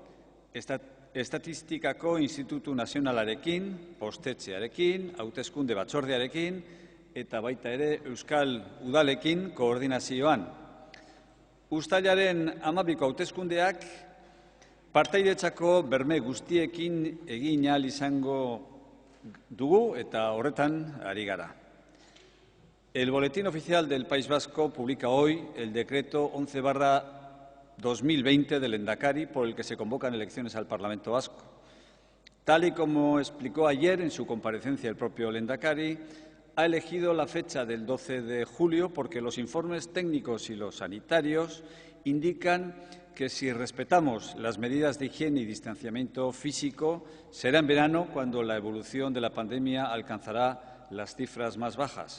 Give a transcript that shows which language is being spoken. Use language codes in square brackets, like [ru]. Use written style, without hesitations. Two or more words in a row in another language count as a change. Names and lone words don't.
[eu] Estatistikako Institutu Nazionalarekin, postetxearekin, hauteskunde batzordearekin eta baita ere Euskal Udalekin koordinazioan. Uztailaren 12ko hauteskundeak partaidetzako berme guztiekin egin ahal izango dugu eta horretan ari gara. [es] El Boletín Oficial del País Vasco publica hoy el decreto 11/2020 del Lehendakari por el que se convocan elecciones al Parlamento Vasco. Tal y como explicó ayer en su comparecencia el propio Lehendakari, ha elegido la fecha del 12 de julio porque los informes técnicos y los sanitarios indican que si respetamos las medidas de higiene y distanciamiento físico, será en verano cuando la evolución de la pandemia alcanzará las cifras más bajas.